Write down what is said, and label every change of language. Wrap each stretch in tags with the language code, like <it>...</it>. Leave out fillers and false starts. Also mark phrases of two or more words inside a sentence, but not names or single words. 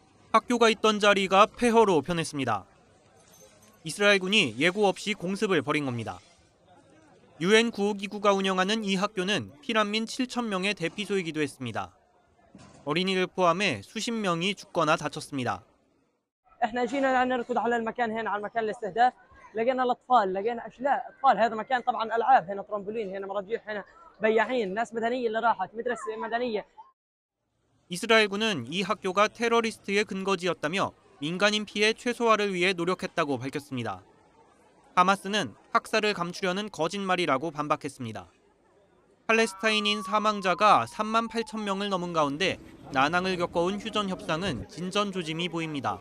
<ko>학교가 있던 자리가 폐허로 변했습니다. 이스라엘군이 예고 없이 공습을 벌인 겁니다. 유엔 구호기구가 운영하는 이 학교는 피난민 7,000명의 대피소이기도 했습니다. 어린이를 포함해 수십 명이 죽거나 다쳤습니다.</ko> <ar>احنا جينا نركض على المكان هنا على مكان الاستهداف لقينا الاطفال لقينا اشلاء اطفال هذا مكان طبعا العاب هنا ترامبولين هنا مراجيح هنا بياعين ناس مدنيه اللي راحت مدرسه مدنيه.</ar> <ko>이스라엘군은 이 학교가 테러리스트의 근거지였다며 민간인 피해 최소화를 위해 노력했다고 밝혔습니다. 하마스는 학살을 감추려는 거짓말이라고 반박했습니다. 팔레스타인인 사망자가 3만 8천 명을 넘은 가운데 난항을 겪어온 휴전 협상은 진전 조짐이 보입니다.</ko>